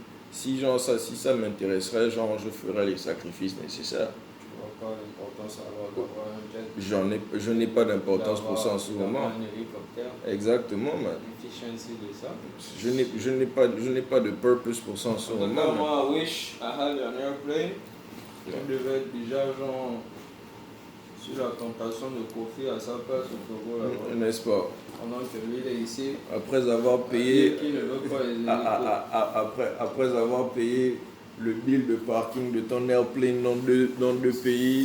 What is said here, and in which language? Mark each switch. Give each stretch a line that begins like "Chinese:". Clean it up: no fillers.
French: Si ça m'intéresserait, genre, je ferais les sacrifices nécessaires. Tu vois pas l'importance d'avoir un jet? Je n'ai pas d'importance pour ça en ce moment. Un hélicoptère. Exactement, man. L'efficiency de ça. Je n'ai pas de purpose pour ça en ce moment.
English: Moi, I wish I had an airplane.
French: Je devais être déjà genre sur la tentation de Kofi à sa place au Togo là-bas. N'est-ce pas? Pendant que lui il est ici. Après avoir payé. Qui ne veut pas les après avoir payé le bill de parking de ton airplane dans deux pays.